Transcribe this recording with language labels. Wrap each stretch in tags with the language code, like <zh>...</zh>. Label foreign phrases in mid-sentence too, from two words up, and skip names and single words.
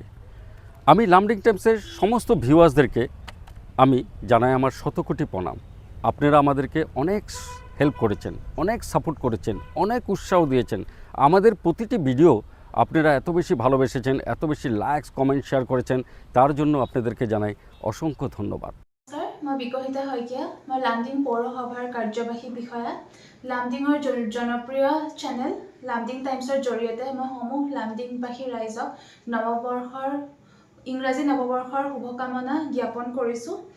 <bn>আমি লামডিং টাইমসের সমস্ত ভিউয়ার্সদেরকে আমি জানাই আমার শতকোটি প্রণাম। আপনারা আমাদেরকে অনেক হেল্প করেছেন, অনেক সাপোর্ট করেছেন, অনেক উৎসাহ দিয়েছেন। আমাদের প্রতিটি ভিডিও আপনারা এত বেশি ভালোবেসেছেন, এত বেশি লাইকস কমেন্ট শেয়ার করেছেন, তার জন্য আপনাদেরকে জানাই অসংখ্য ধন্যবাদ।</bn> <as>নমস্কাৰ, মই বিকশিতা শইকীয়া। মই লামডিং পৌৰসভাৰ কাৰ্যবাহী বিষয়া। লামডিঙৰ জনপ্ৰিয় চেনেল লামডিং টাইমছৰ জৰিয়তে মই সমূহ লামডিংবাসী ৰাইজক ইংৰাজী নৱবৰ্ষৰ শুভকামনা জ্ঞাপন কৰিছোঁ।</as>